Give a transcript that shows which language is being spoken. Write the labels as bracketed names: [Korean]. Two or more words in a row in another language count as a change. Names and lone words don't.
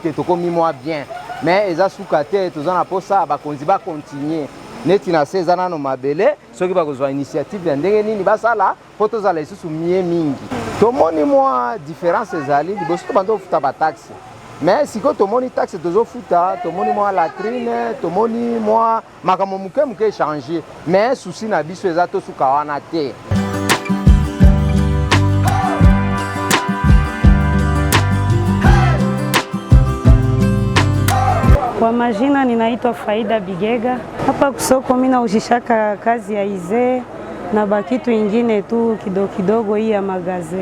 [Lingala] ke tokomi mwa [French] bien mais [Lingala] eza suka te toza na posa bakonzi bakontinue neti na se eza nano mabele soki bakozwa initiative ya ndenge nini basala mpo tozala lisusu mie mingi tomoni mwa différence ezali liboso tobanda kofuta bataxe mais sikoyo tomoni taxe tozofuta tomoni mwa latrine tomoni mwa makambo moke moke [French] échange mais [Lingala] susi na biso eza tosuka wana te. [Swahili] Kwa majina ninaitwa Faida Bigega. Hapa kusoko mimi naujishaka kazi ya ize na bakitu ingine tu kidogo kidogo hii ya magaze.